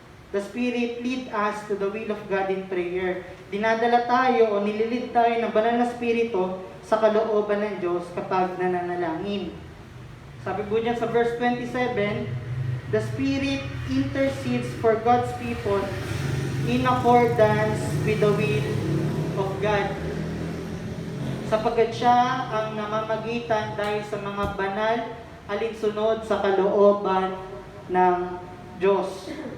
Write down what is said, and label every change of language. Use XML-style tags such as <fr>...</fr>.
<en>The Spirit lead us to the will of God in prayer.</en> <tl>Dinadala tayo o nililid tayo ng banal na Espiritu sa kalooban ng Diyos kapag nananalangin. Sabi po niya sa verse 27,</tl> <en>the Spirit intercedes for God's people in accordance with the will of God.</en> <tl>Sapagkat siya ang namamagitan dahil sa mga banal alinsunod sa kalooban ng Diyos.</tl>